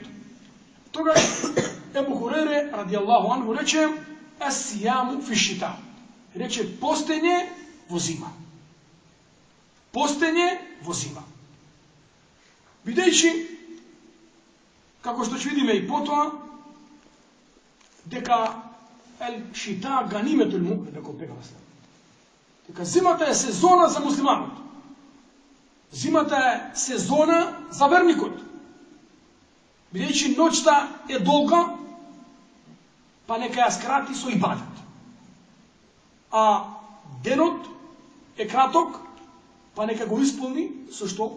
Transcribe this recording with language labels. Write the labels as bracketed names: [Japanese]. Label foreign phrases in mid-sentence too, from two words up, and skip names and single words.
[Macedonian] Тогаш Ебу Хурейре [Arabic] رضي الله عنه [Macedonian] рече: [Arabic] "الصيام في الشتاء." [Macedonian] Рече: постење во зима. Постење во зима. Бидејќи, како што ќе видиме и потоа, дека [Arabic] الشتاء غنيمة المؤمن, [Macedonian] рекол пегамбер. Дека зимата е сезона за муслиманот. Зимата е сезона за верникот. Бидејќи ноќта е долга, па нека ја скрати со ибадет. А денот е краток, па нека го исполни со што?